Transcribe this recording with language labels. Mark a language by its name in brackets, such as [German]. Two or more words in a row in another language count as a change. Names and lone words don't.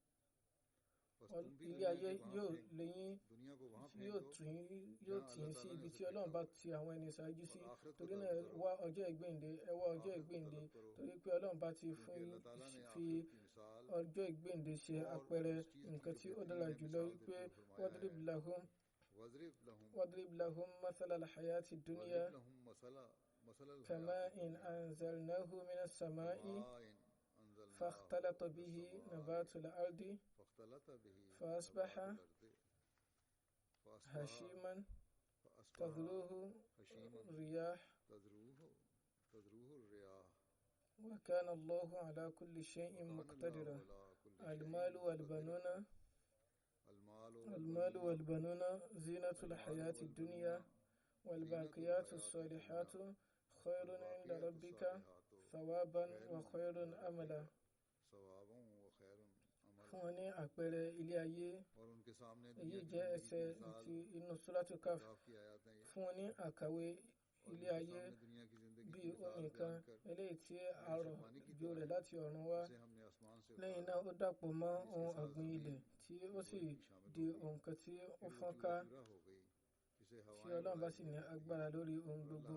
[Yoruba] ilé ayé yóò léyìn yóò tì í sí ibi tí Ọlọ́run bá ti àwọn ẹni ṣáájú sí torí náà ẹ wá ọjọ́ ìgbéǹde torí pé Ọlọ́run bá ti fi ọjọ́ ìgbéǹde ṣe àpẹẹrẹ nǹkan tí ó dára jùlọ wípé [Arabic] واضرب لهم مثل الحياة الدنيا كماء أنزلناه من السماء فاختلط به نبات الأرض فأصبح هشيما تذروه الرياح وكان الله على كل شيء مقتدرا المال والبنون زينة الحياة الدنيا والباقيات الصالحات خير عند ربك ثوابا وخير أملا. [Yoruba] fún wọn ní àpẹẹrẹ ilé ayé, èyí jẹ́ ẹsẹ̀ ti inú Suratul Kahf. Fún wọn ní àkàwé ilé ayé bí omi kan eléyìí tí a rọ̀ jù rẹ̀ láti ọ̀run wá, lẹ́yìn náà ó dàpọ̀ mọ́ ohun ọ̀gbìn ilẹ̀ tí ó sì di nǹkan tí ó fọ́n ká, tí Ọlọ́run bá sì ní agbára lórí ohun gbogbo.